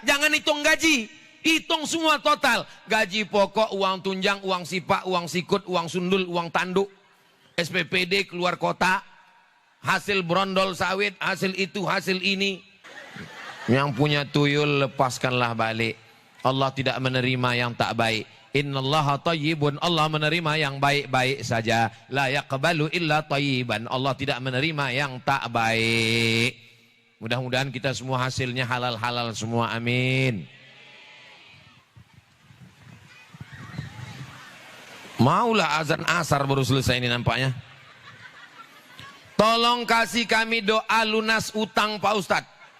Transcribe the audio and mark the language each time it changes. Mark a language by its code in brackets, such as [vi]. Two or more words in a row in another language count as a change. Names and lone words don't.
[id] Jangan hitung gaji, hitung semua total. Gaji pokok, uang tunjang, uang sipak, uang sikut, uang sundul, uang tanduk, SPPD keluar kota, hasil brondol sawit, hasil itu, hasil ini. Yang punya tuyul lepaskanlah balik. Allah tidak menerima yang tak baik. [ar] Innallaha thayyibun. [id] Allah menerima yang baik-baik saja. [ar] La yaqbalu illa thayyiban. [id] Allah tidak menerima yang tak baik. Mudah-mudahan kita semua hasilnya halal-halal semua. Amin. Maulah azan asar baru selesai ini nampaknya. Tolong kasih kami doa lunas utang Pak Ustadz.